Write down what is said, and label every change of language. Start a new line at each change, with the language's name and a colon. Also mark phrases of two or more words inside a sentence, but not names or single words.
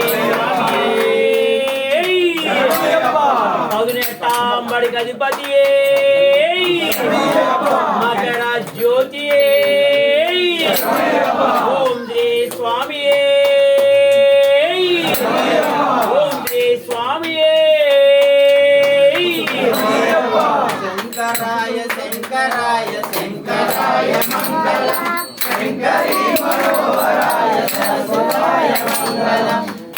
Tamil: பதினெட்டாம் படிக்கு அதிபதியே மகர ஜோதியே ஓம் ஸ்ரீ சுவாமியே ஓம் ஸ்ரீ சுவாமியே
Sanskrit: शंकराय शंकराय शंकराय मंगलम शंकरी मनोहराय सरस्वताय मंगलम